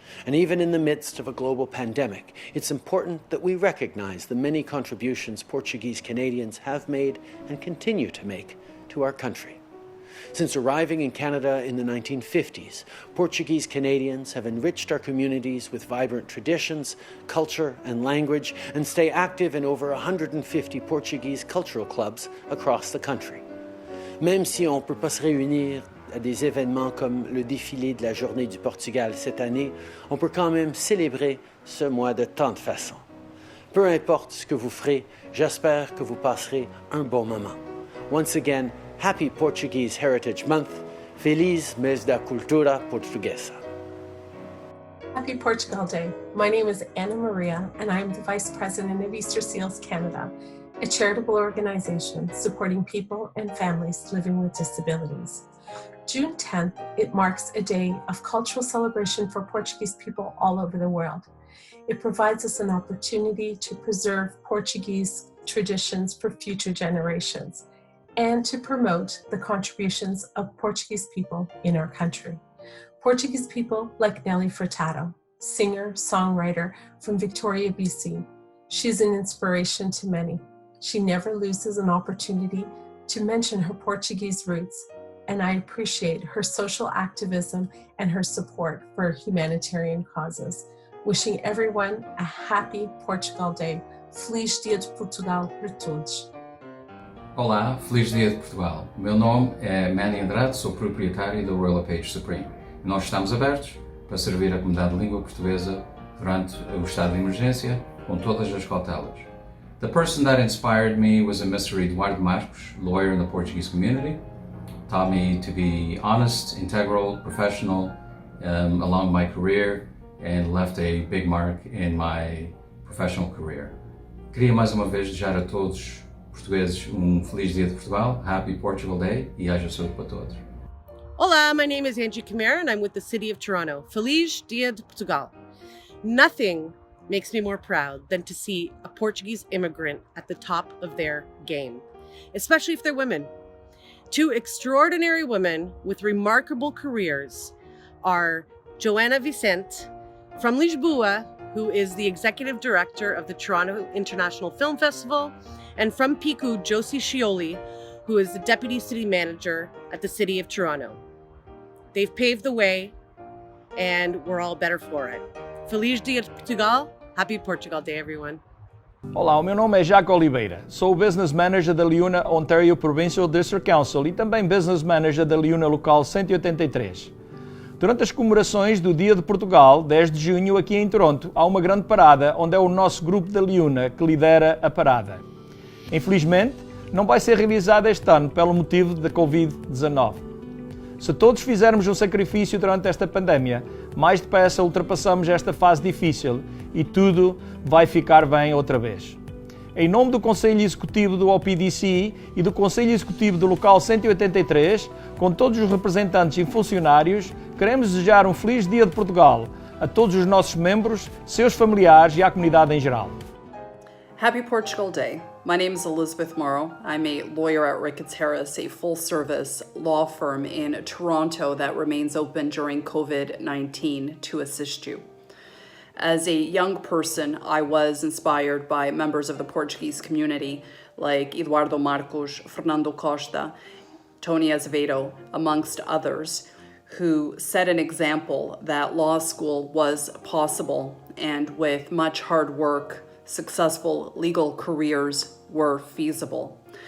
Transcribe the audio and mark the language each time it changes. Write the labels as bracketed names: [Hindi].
[English] And even in the midst of a global pandemic, it's important that we recognize the many contributions Portuguese Canadians have made and continue to make to our country. Since arriving in Canada in the 1950s, Portuguese Canadians have enriched our communities with vibrant traditions, culture, and language, and stay active in over 150 Portuguese cultural clubs across the country. [French] Même si on ne peut pas se réunir à des événements comme le défilé de la Journée du Portugal cette année, on peut quand même célébrer ce mois de tant de façons. Peu importe ce que vous ferez, j'espère que vous passerez un bon moment. [English] Once again, happy Portuguese Heritage Month. [Portuguese] Feliz mês da cultura portuguesa. [English] Happy Portugal Day. My name is Ana Maria, and I am the Vice President of Easter Seals Canada, a charitable organization supporting people and families living with disabilities. June 10th, it marks a day of cultural celebration for Portuguese people all over the world. It provides us an opportunity to preserve Portuguese traditions for future generations and to promote the contributions of Portuguese people in our country. Portuguese people like Nelly Furtado, singer, songwriter from Victoria, BC. She's an inspiration to many. She never loses an opportunity to mention her Portuguese roots, and I appreciate her social activism and her support for humanitarian causes. Wishing everyone a happy Portugal Day. [Portuguese] Feliz Dia de Portugal para todos. Olá, Feliz Dia de Portugal. O meu nome é Manny Andrade, sou proprietário da Royal LePage Supreme. E nós estamos abertos para servir a comunidade de língua portuguesa durante o estado de emergência, com todas as cautelas. [English] The person that inspired me was a Mr. Eduardo Marcos, lawyer in the Portuguese community. Taught me to be honest, integral, professional along my career, and left a big mark in my professional career. [Portuguese] Queria mais uma vez desejar a todos portugueses Feliz Dia de Portugal, [English] Happy Portugal Day, [Portuguese] e haja saúde para todos. [English] Hola, my name is Angie Camara and I'm with the City of Toronto. [Portuguese] Feliz Dia de Portugal. [English] Nothing makes me more proud than to see a Portuguese immigrant at the top of their game, especially if they're women. Two extraordinary women with remarkable careers are Joana Vicente from Lisboa, who is the executive director of the Toronto International Film Festival, and from Pico, Josie Scioli, who is the deputy city manager at the City of Toronto. They've paved the way, and we're all better for it. [Portuguese] Feliz Dia de Portugal. [English] Happy Portugal Day, everyone. [Portuguese] Olá, o meu nome é Jaco Oliveira. Sou o Business Manager da LEUNA Ontario Provincial District Council e também Business Manager da LEUNA Local 183. Durante as comemorações do Dia de Portugal, 10 de junho, aqui em Toronto, há uma grande parada onde é o nosso grupo da LEUNA que lidera a parada. Infelizmente, não vai ser realizada este ano pelo motivo da Covid-19. Se todos fizermos um sacrifício durante esta pandemia, mais depressa ultrapassamos esta fase difícil e tudo vai ficar bem outra vez. Em nome do Conselho Executivo do OPDC e do Conselho Executivo do Local 183, com todos os representantes e funcionários, queremos desejar um Feliz Dia de Portugal a todos os nossos membros, seus familiares e à comunidade em geral. [English] Happy Portugal Day. My name is Elizabeth MOURÁO. I'm a lawyer at Ricketts Harris, a full-service law firm in Toronto that remains open during COVID-19 to assist you. As a young person, I was inspired by members of the Portuguese community like Eduardo Marcos, Fernando Costa, Tony Azevedo, amongst others, who set an example that law school was possible, and with much hard work, successful legal careers were feasible.